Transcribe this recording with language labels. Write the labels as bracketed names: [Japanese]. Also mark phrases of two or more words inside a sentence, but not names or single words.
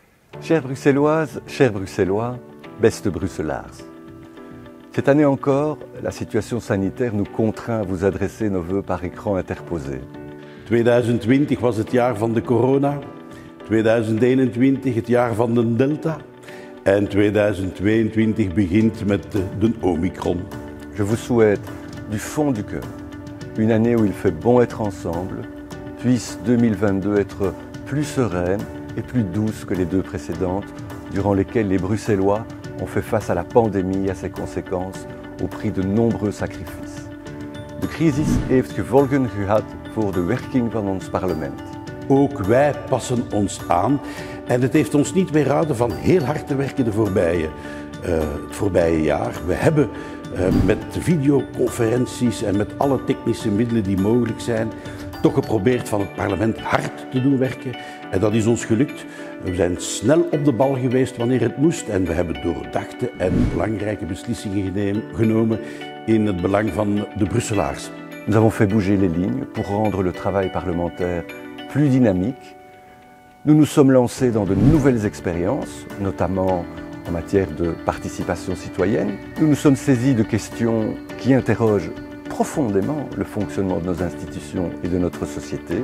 [French] Chères Bruxelloises, chers Bruxellois, [Dutch] beste Brusselaars. [French] Cette année encore, la situation sanitaire nous contraint à vous adresser nos vœux par écran interposé. [Dutch] 2020 was het jaar van de corona, 2021 het jaar van de Delta en 2022 begint met de Omicron. [French] Je vous souhaite du fond du cœur une année où il fait bon être ensemble, puisse 2022 être plus sereine et plus douce que les deux précédentes, durant lesquelles les Bruxellois ont fait face à la pandemie et à ses conséquences au prix de nombreux sacrifices. [Dutch] De crisis heeft gevolgen gehad voor de werking van ons parlement. Ook wij passen ons aan en het heeft ons niet weerhouden van heel hard te werken het voorbije jaar. We hebben met videoconferenties en met alle technische middelen die mogelijk zijn, toch geprobeerd van het parlement hard te doen werken. En dat is ons gelukt. We zijn snel op de bal geweest wanneer het moest en we hebben doordachte en belangrijke beslissingen genomen in het belang van de Brusselaars. [French] Nous avons fait bouger les lignes pour rendre le travail parlementaire plus dynamique. Nous nous sommes lancés dans de nouvelles expériences, notamment en matière de participation citoyenne. Nous nous sommes saisis de questions qui interrogent profondément le fonctionnement de nos institutions et de notre société.